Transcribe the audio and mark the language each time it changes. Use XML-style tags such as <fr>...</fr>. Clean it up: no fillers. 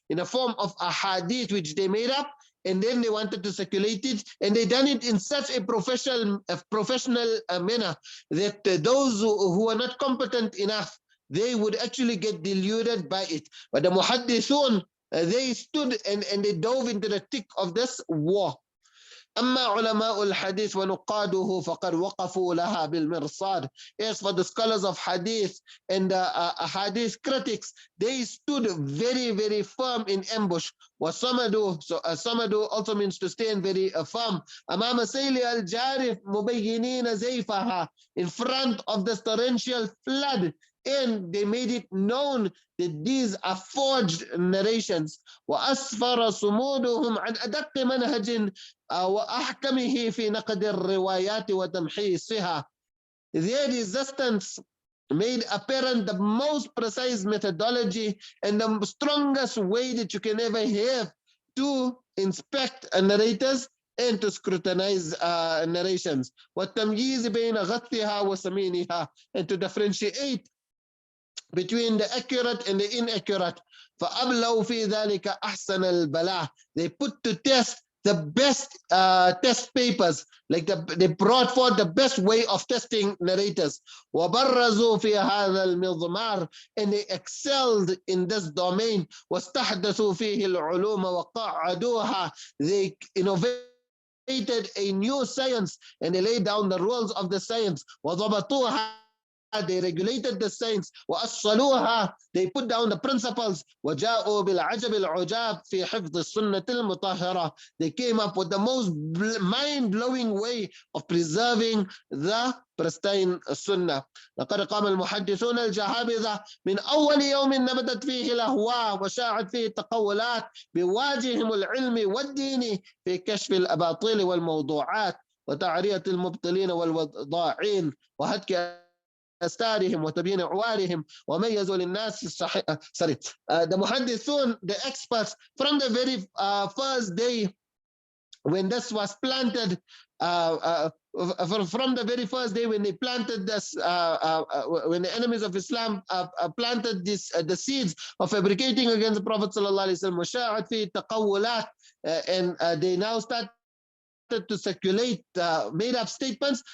<en>In a form of a hadith which they made up, and then they wanted to circulate it, and they done it in such a professional manner that those who are not competent enough, they would actually get deluded by it. But the muhaddithun, they stood and they dove into the thick of this war.</en> <ar>أما علماء الحديث ونقاده فقد وقفوا لها بالمرصاد.</ar> <en>As for the scholars of hadith and the hadith critics, they stood very, very firm in ambush. وصمدوا, so صمدوا also means to stand very firm.</en> <ar>أمام سيل الجارف مبينين زيفها,</ar> <en>in front of the torrential flood, and they made it known that these are forged narrations.</en> <ar>وأسفر صمودهم عن أدق منهج وأحكمه في نقد الروايات وتمحيصها.</ar> <en>Their resistance made apparent the most precise methodology and the strongest way that you can ever have to inspect narrators and to scrutinize narrations.</en> <ar>والتمييز بين غثها وسمينها,</ar> <en>and to differentiate between the accurate and the inaccurate.</en> <ar>فأبلوا في ذلك أحسن البلاء.</ar> <en>They put to test the best test papers, like they brought forth the best way of testing narrators.</en> <ar>وبرزوا في هذا المضمار,</ar> <en>and they excelled in this domain.</en> <ar>واستحدثوا فيه العلوم وقعدوها.</ar> <en>They innovated a new science and they laid down the rules of the science.</en> <ar>وضبطوها,</ar> <en>they regulated the science.</en> <ar>وأصلوها,</ar> <en>they put down the principles.</en> <ar>وجاءوا بالعجب العجاب في حفظ السنة المطهرة.</ar> <en>They came up with the most mind-blowing way of preserving the pristine sunnah.</en> <ar>لقد قام المحدثون الجهابذة من أول يوم نبتت فيه الأهواء وشاعت فيه التقولات بواجههم العلم والدين في كشف الأباطيل والموضوعات وتعرية المبطلين والوضاعين وهتك أستارهم وتبيين عوارهم وميزوا للناس الصحيح.</ar> <en>The muhaddithun, the experts, from the very first day when this was planted, from the very first day when they planted this, when the enemies of Islam planted this, the seeds of fabricating against the Prophet ﷺ,</en> <ar>وشاعت فيه التقولات,</ar> <en>and they now start to circulate made up statements.</en>